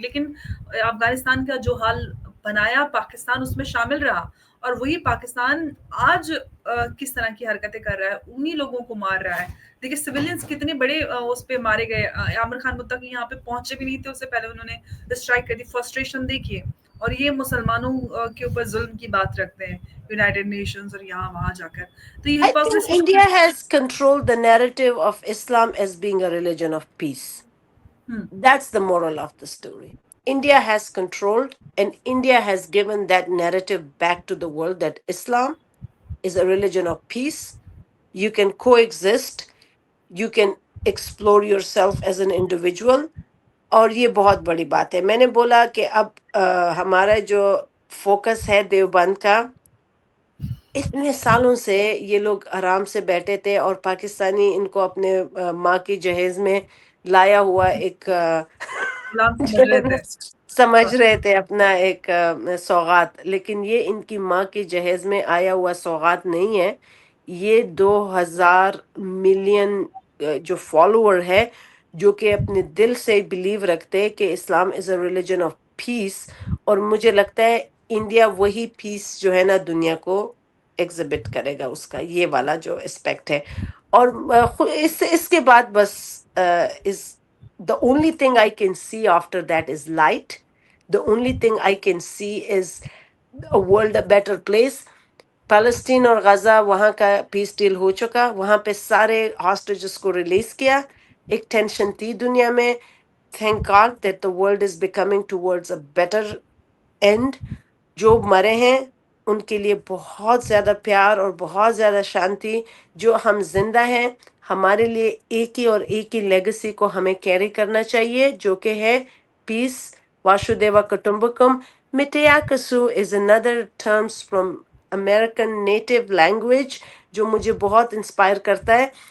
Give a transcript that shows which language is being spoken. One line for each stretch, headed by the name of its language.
Urdu: لیکن افغانستان کا جو حال بنایا پاکستان اس میں شامل رہا، اور وہی پاکستان آج کس طرح کی حرکتیں کر رہا ہے، انہی لوگوں کو مار رہا ہے. دیکھیے سویلینس کتنے بڑے اس پہ مارے گئے. عامر خان متقی یہاں پہ پہنچے بھی نہیں تھے، اس سے پہلے انہوں نے اسٹرائک کر دی. فرسٹریشن دیکھیے. اور یہ مسلمانوں کے اوپر ظلم کی بات رکھتے ہیں یونائٹڈ نیشنز اور یہاں وہاں جا کر. تو یہ
English: I think
Urdu: hypocrisy.
English: India has controlled the narrative of Islam as being a religion of peace. That's the moral of the story. India has controlled and India has given that narrative back to the world that Islam is a religion of peace. You can coexist, you can explore yourself as an individual.
Urdu: اور یہ بہت بڑی بات ہے. میں نے بولا کہ اب ہمارا جو فوکس ہے دیوبند کا، اتنے سالوں سے یہ لوگ آرام سے بیٹھے تھے اور پاکستانی ان کو اپنے ماں کی جہیز میں لایا ہوا ایک غلام سمجھ لیتے سمجھ ہیں. رہے تھے اپنا ایک سوغات. لیکن یہ ان کی ماں کی جہیز میں آیا ہوا سوغات نہیں ہے. یہ 2,000 ملین جو فالوور ہے، جو کہ اپنے دل سے بلیو رکھتے کہ
English: Islam is a religion of peace.
Urdu: اور مجھے لگتا ہے انڈیا وہی پیس جو ہے نا دنیا کو ایگزبٹ کرے گا، اس کا یہ والا جو اسپیکٹ ہے. اور اس کے بعد بس
English: Is the only thing I can see after that is light. The only thing I can see is a world a better place.
Urdu: فلسطین اور غزہ وہاں کا پیس ڈیل ہو چکا، وہاں پہ سارے ہاسٹیجز کو ریلیز کیا. ایک ٹینشن تھی دنیا میں.
English: Thank God that the world is becoming towards a better end.
Urdu: جو مرے ہیں ان کے لیے بہت زیادہ پیار اور بہت زیادہ شانتی. جو ہم زندہ ہیں ہمارے لیے ایک ہی اور ایک ہی لیگسی کو ہمیں کیری کرنا چاہیے، جو کہ ہے پیس. واشودیوا کٹمبکم.
English: مٹیاکسو از اندر terms from American native language
Urdu: جو مجھے بہت انسپائر کرتا ہے.